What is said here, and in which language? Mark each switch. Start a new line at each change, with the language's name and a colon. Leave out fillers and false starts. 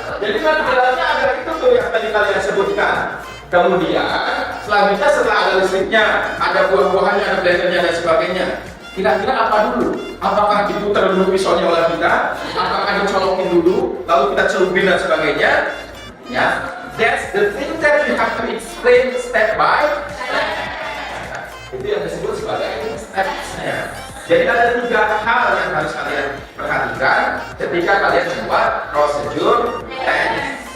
Indonesian: Jadi materialnya ada itu tuh yang tadi kalian sebutkan. Kemudian selanjutnya setelah ada listriknya, ada buah-buahannya, ada blendernya dan sebagainya. Kira-kira apa dulu? Apakah diputar dulu pisaunya oleh kita? Apakah dicolokin dulu, lalu kita celupin dan sebagainya?
English: Ya, that's the thing that you have to explain step by step.
Indonesian: Itu yang disebut sebagai steps-nya. Jadi ada 3 hal yang harus kalian perhatikan ketika kalian membuat prosedur teks.